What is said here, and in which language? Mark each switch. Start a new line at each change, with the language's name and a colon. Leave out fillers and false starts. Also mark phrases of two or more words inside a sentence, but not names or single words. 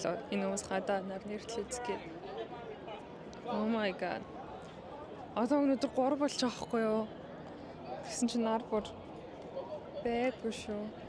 Mongolian: Энэ хүмүүс гадаа нар нэрлэл үзгээд.
English: Oh my god.
Mongolian: Одоо өнөөдөр 3 болж байгаа хгүй юу? Тэгсэн чинь нар бүр байггүй шүү.